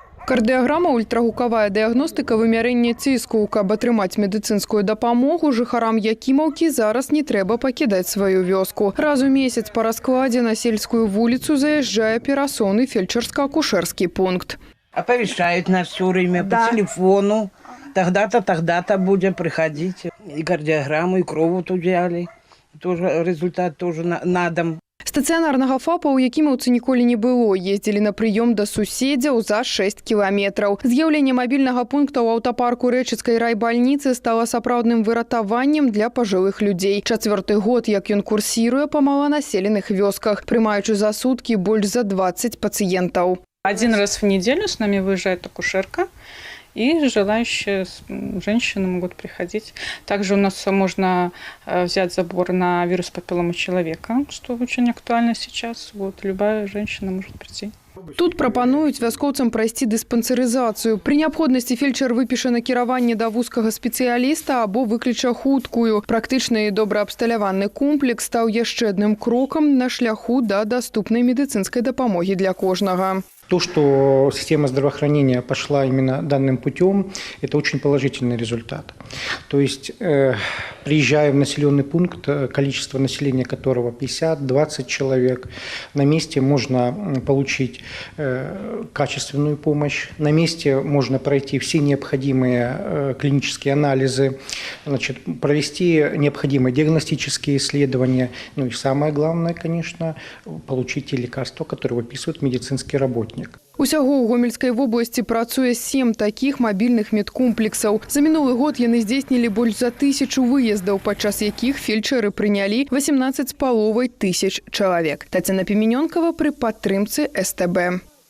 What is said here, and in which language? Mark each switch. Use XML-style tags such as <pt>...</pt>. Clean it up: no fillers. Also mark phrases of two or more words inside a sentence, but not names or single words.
<be>Кардыяграма, ультрагукавая дыягностыка, вымярэнне ціску. Каб атрымаць медыцынскую дапамогу, жыхарам Якімаўкі зараз не трэба пакідаць сваю вёску. Раз у месяц па раскладзе на сельскую вуліцу заязджае перасоўны фельчарска-акушэрскі пункт.</be> <ru>Оповещают нас все время по телефону. Тогда-то будем приходить. И кардиограмму, и кровь тут взяли. Тоже результат тоже на дом.</ru> <be>Стацыянарнага ФАПа ў Якімаўцы ніколі не было. Ездзілі на прыём да суседзяў за 6 кіламетраў. З'яўленне мабільнага пункта ў аўтапарку Рэчыцкай райбальніцы стала сапраўдным выратаваннем для пажылых людзей. 4-й год, як ён курсіруе па маланаселеных вёсках, прымаючы за суткі больш за 20 пациентов.</be> <ru>Один раз в неделю с нами выезжает акушерка, и желающие женщины могут приходить. Также у нас можно взять забор на вирус папилломы человека, что очень актуально сейчас. Вот, любая женщина может прийти.</ru> <be>Тут прапануюць вяскоўцам прайсці дыспансерызацыю. Пры неабходнасці фельчар выпіша накіраванне да вузкага спецыяліста або выкліча хуткую. Практычны і добра абсталяваны комплекс стаў яшчэ адным крокам на шляху да даступнай медыцынскай дапамогі для кожнага.</be> <ru>То, что система здравоохранения пошла именно данным путем, это очень положительный результат. То есть, приезжая в населенный пункт, количество населения которого 50-20 человек, на месте можно получить качественную помощь, на месте можно пройти все необходимые клинические анализы, значит, провести необходимые диагностические исследования, ну и самое главное, конечно, получить те лекарства, которые выписывает медицинский работник.</ru> <be>Усяго ў Гомельскай вобласці працуе 7 такіх мабільных медкомплексаў. За мінулы год яны здзейснілі больш за 1000 выездаў, падчас якіх фельчары прынялі 18,5 тысяч чалавек. Тацяна Піменёнкава пры падтрымцы СТБ.</be>